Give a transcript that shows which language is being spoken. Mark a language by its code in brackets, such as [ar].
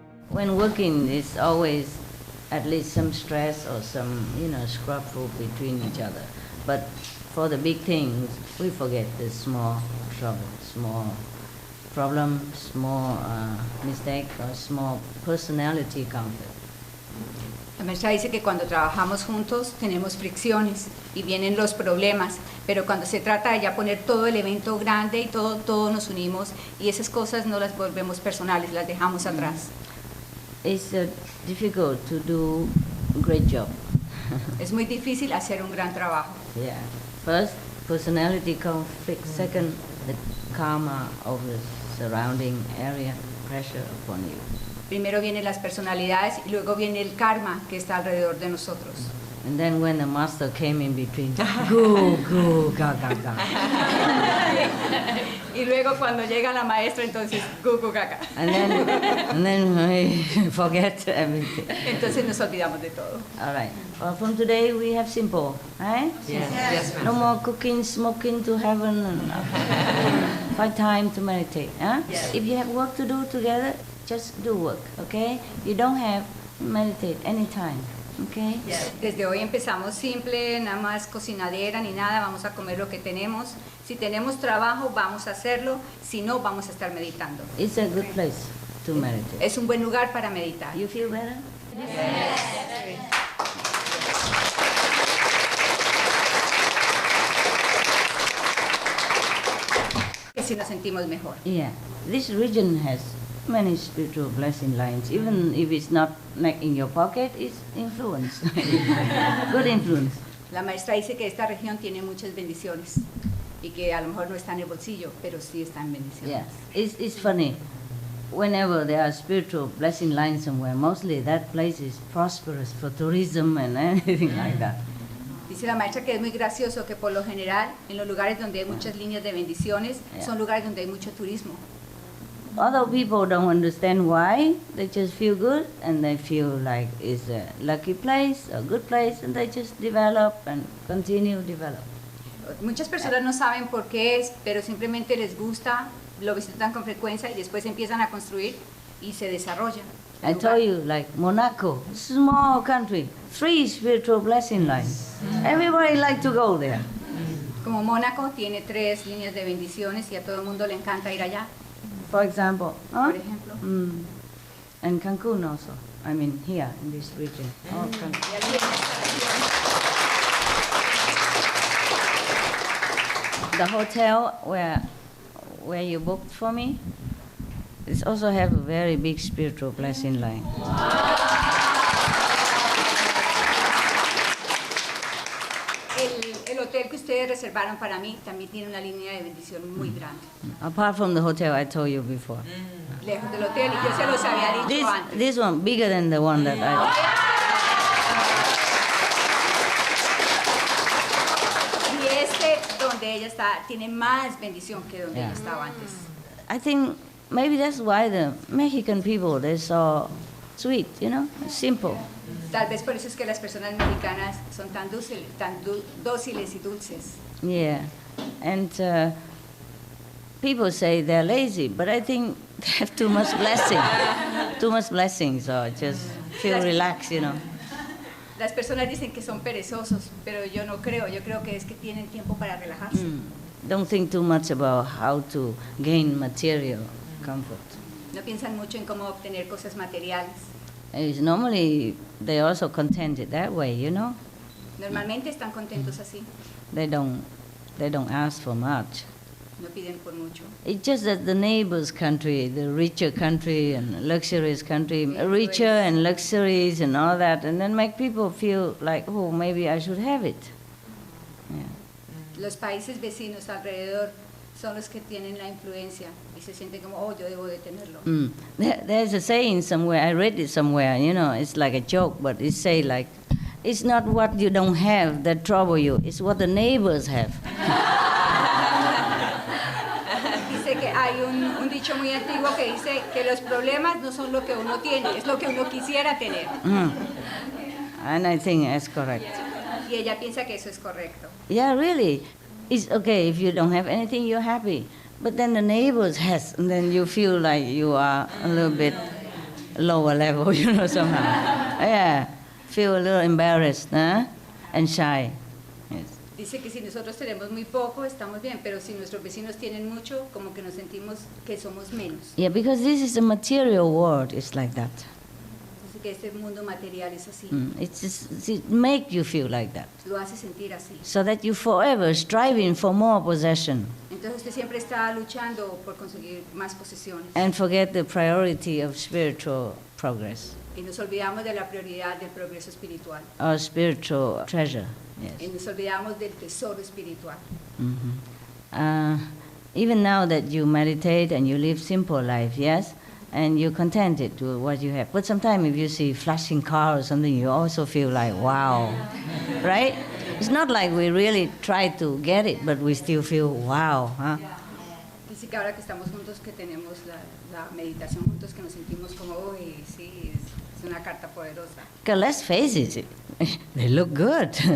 [en] When working, it's always at least some stress or some, scrapful between each other. But for the big things, we forget the small trouble, small problem, small mistake, or small personality conflict. [es] La maestra dice que cuando trabajamos juntos tenemos fricciones y vienen los problemas, pero cuando se trata de ya poner todo el evento grande y todos nos unimos y esas cosas no las volvemos personales, las dejamos atrás. [en] It's difficult to do a great job. [es] Es muy difícil hacer un gran trabajo. [en] Yeah. First, personality conflict. Second, the karma of the surrounding area, pressure upon you. [es] Primero vienen las personalidades y luego viene el karma que está alrededor de nosotros. [en] And then when the master came in between, go, ga, ga, ga. [es] Y luego cuando llega la maestra, entonces, gu, gu, ga, ga. [en] And then we forget everything. [es] Entonces nos olvidamos de todo. [en] All right. Well, from today we have simple, right? Yes. No more cooking, smoking to heaven, and find time to meditate. Huh? Yes. If you have work to do together, just do work, okay? You don't have to meditate anytime, okay? [es] Desde hoy empezamos simple, nada más cocinadera ni nada, vamos a comer lo que tenemos. Si tenemos trabajo, vamos a hacerlo, si no, vamos a estar meditando. [en] It's a good place to meditate. [es] Es un buen lugar para meditar. [en] You feel better? [es] Si nos sentimos mejor. [en] Yeah. This region has many spiritual blessing lines. Even if it's not in your pocket, it's influence. Good influence. [es] La maestra dice que esta región tiene muchas bendiciones y que a lo mejor no está en el bolsillo, pero sí está en bendiciones. [en] Yeah. It's funny. Whenever there are spiritual blessing lines somewhere, mostly that place is prosperous for tourism and anything like that. [es] Dice la maestra que es muy gracioso que por lo general en los lugares donde hay muchas líneas de bendiciones son lugares donde hay mucho turismo. [en] other people don't understand why. They just feel good and they feel like it's a lucky place, a good place, and they just develop and continue to develop. [es] Muchas personas no saben por qué es, pero simplemente les gusta, lo visitan con frecuencia y después empiezan a construir y se desarrollan. [en] I told you, like Monaco, small country, 3 spiritual blessing lines. Everybody like to go there. [es] Como Mónaco tiene 3 líneas de bendiciones y a todo el mundo le encanta ir allá. [en] For example, [es] Por ejemplo. [en] And Cancun also. I mean, here in this region. Oh, Cancun. [es] Y allí en esta región, [en] The hotel where you booked for me, it also have a very big spiritual blessing line. [es] el hotel que ustedes reservaron para mí también tiene una línea de bendición muy grande. [en] Apart from the hotel I told you before. [es] Lejos del hotel, y yo se los había dicho antes. [en] This one bigger than the one that I [es] Y este, donde ella está, tiene más bendición que donde ella estaba antes. [en] I think maybe that's why the Mexican people, they're so sweet, you know, simple. [es] Tal vez por eso es que las personas mexicanas son tan dóciles y dulces. [en] Yeah, and people say they're lazy, but I think they have too much blessing, so just feel relaxed, you know. [es] Las personas dicen que son perezosos, pero yo no creo. Yo creo que es que tienen tiempo para relajarse. [en] Don't think too much about how to gain material comfort. [es] No piensan mucho en cómo obtener cosas materiales. [en] Normally, they're also contented that way, you know. [es] Normalmente están contentos así. [en] They don't ask for much. [es] No piden por mucho. [en] It's just that the neighbor's country, the richer country and luxurious country, richer and luxuries and all that, and then make people feel like, oh, maybe I should have it. Yeah. [es] Los países vecinos alrededor son los que tienen la influencia y se sienten como, oh, yo debo de tenerlo. [en] There's a saying somewhere, I read it somewhere, you know, it's like a joke, but it say like, it's not what you don't have that trouble you, it's what the neighbors have. [es] Dice que hay un dicho muy antiguo que dice que los problemas no son lo que uno tiene, es lo que uno quisiera tener. [en] And I think that's correct. [es] Y ella piensa que eso es correcto. [en] Yeah, really. It's okay if you don't have anything, you're happy. But then the neighbors has, and then you feel like you are a little bit lower level, you know, somehow. Yeah, feel a little embarrassed, huh? And shy. Yes. [es] Dice que si nosotros tenemos muy poco, estamos bien, pero si nuestros vecinos tienen mucho, como que nos sentimos que somos menos. [en] Yeah, because this is a material world, it's like that. [es] Dice que este mundo material es así. [en] It make you feel like that. [es] Lo hace sentir así. [en] So that you forever striving for more possession. [es] Entonces usted siempre está luchando por conseguir más posesiones. [en] And forget the priority of spiritual progress. [es] Y nos olvidamos de la prioridad del progreso espiritual. [en] Or spiritual treasure. Yes. [es] Y nos olvidamos del tesoro espiritual. [en] Even now that you meditate and you live simple life, yes, and you're contented with what you have. But sometimes if you see flashing car or something, you also feel like, wow, right? It's not like we really try to get it, but we still feel, wow, huh? [es] Dice que ahora que estamos juntos, que tenemos la meditación juntos, que nos sentimos como, uy, sí, es una carta poderosa. [en] Because let's face it, they look good.